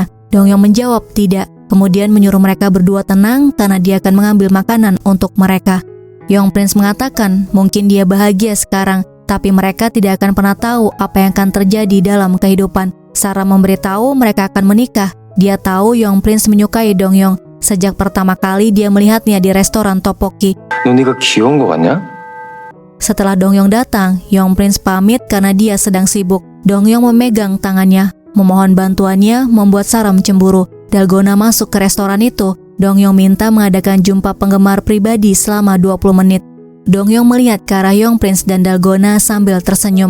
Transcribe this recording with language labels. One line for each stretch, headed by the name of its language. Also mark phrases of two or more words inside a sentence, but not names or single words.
Indonesian: Dongyong menjawab tidak. Kemudian menyuruh mereka berdua tenang karena dia akan mengambil makanan untuk mereka. Young Prince mengatakan mungkin dia bahagia sekarang, tapi mereka tidak akan pernah tahu apa yang akan terjadi dalam kehidupan. Saram memberitahu mereka akan menikah. Dia tahu Young Prince menyukai Dongyong. Sejak pertama kali dia melihatnya di restoran Tteokbokki.
Korean: 너 네가 귀여운 거 같냐?
Indonesian: Setelah Dongyong datang, Young Prince pamit karena dia sedang sibuk. Dongyong memegang tangannya, memohon bantuannya membuat Saram cemburu. Dalgona masuk ke restoran itu. Dongyong minta mengadakan jumpa penggemar pribadi selama 20 menit. Dongyong melihat ke arah Young Prince dan Dalgona sambil tersenyum.